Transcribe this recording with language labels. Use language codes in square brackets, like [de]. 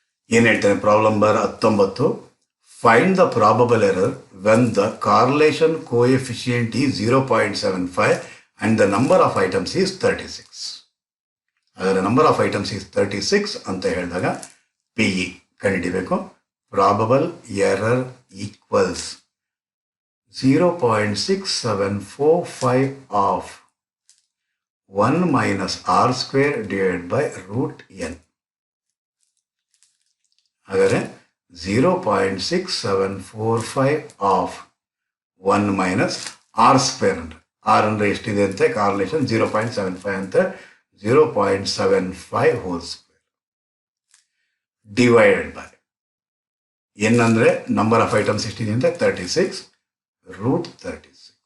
[kn] ಏನು ಹೇಳ್ತೇನೆ [en] Problem number 19? Find the probable error when the correlation coefficient is 0.75 and the number of items is 36. [kn] ಅದರ number of items is 36 ಅಂತ ಹೇಳಿದಾಗ P E ಕಂಡುಹಿಡಿಬೇಕು. [en] Probable error equals 0.6745 of 1 minus r square divided by root n. [kn] ಹಾಗಾದರೆ 0.6745 of 1 minus r square ಅಂದರೆ R ಅಂದರೆ ಎಷ್ಟಿದೆ ಅಂತೆ correlation 0.75 ಅಂತ 0.75 whole square divided by N ಅಂದರೆ ನಂಬರ್ ಆಫ್ ಐಟಮ್ಸ್ ಎಷ್ಟಿದೆ ಅಂತ 36 ರೂಟ್ 36.